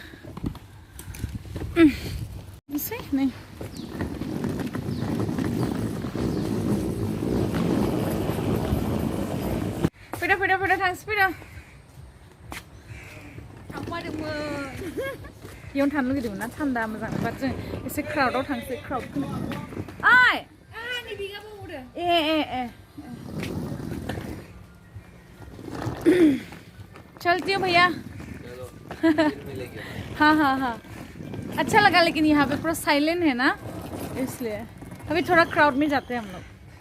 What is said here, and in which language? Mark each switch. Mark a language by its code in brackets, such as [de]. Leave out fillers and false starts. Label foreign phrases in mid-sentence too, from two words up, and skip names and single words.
[brx] नोसै नै फैदो फैदो फैदो थांसै फैदो थांफादोंमोन इयावनो थानो लुगैदोंमोन ना थान्दा मोजां बाट जों एसे क्राउडआव थांसै क्राउडखौ ओइ ए [hi] चलती हो भैया हाँ अच्छा लगा लेकिन यहाँ पे पूरा साइलेंट है ना इसलिए अभी थोड़ा क्राउड में जाते हैं हम लोग